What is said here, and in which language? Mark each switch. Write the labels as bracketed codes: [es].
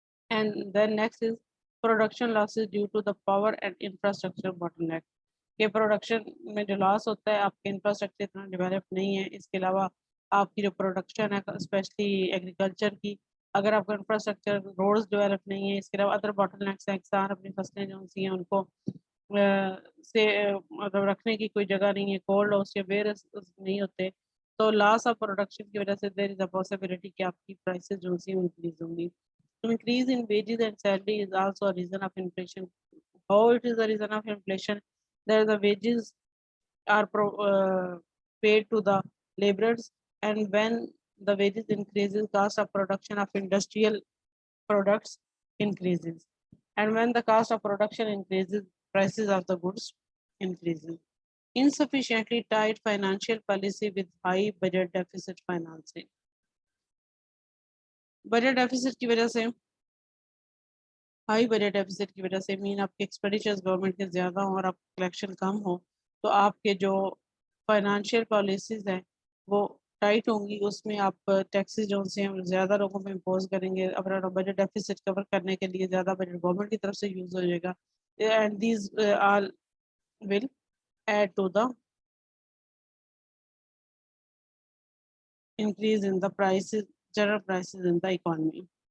[en] and then next is production losses due to the power and infrastructure bottleneck, [ur] کہ production میں جو لاس ہوتا ہے آپ کے انفراسٹرکچر اتنا ڈیولپ نہیں ہے، اس کے علاوہ آپ کی جو پروڈکشن ہے اسپیشلی ایگریکلچر کی اگر آپ کا انفراسٹرکچر روڈز ڈیولپ نہیں ہے، اس کے علاوہ ادر باٹل نیکس ہیں، کسان اپنی فصلیں جو سی ہیں ان کو سے مطلب رکھنے کی کوئی جگہ نہیں ہے، کولڈ ہاؤس یا ویئر نہیں ہوتے تو لاس آف پروڈکشن کی وجہ سے [en] there is a possibility [ur] کہ آپ کی پرائسز جو سی انکریز ہوں گی. [en] Increase in wages and salary is also a reason of inflation. How it is a reason of inflation? There the wages are paid to the laborers, and when the wages increases, cost of production of industrial products increases, and when the cost of production increases, prices of the goods increases. Insufficiently tight financial policy with high budget deficit financing. [ur] Budget deficit کی وجہ سے، high budget deficit کی وجہ سے مین آپ کے expenditures government کے زیادہ ہوں اور آپ کلیکشن کم ہو تو آپ کے جو فائنانشیل پالیسیز ہیں وہ ٹائٹ ہوں گی، اس میں آپ ٹیکسز جو سے ہیں زیادہ لوگوں پہ امپوز کریں گے، اپنا بجٹ ڈیفیسٹ کور کرنے کے لیے زیادہ بجٹ گورنمنٹ کی طرف سے یوز ہو جائے گا، [en] And these all will add to the increase in the prices, general prices in the economy.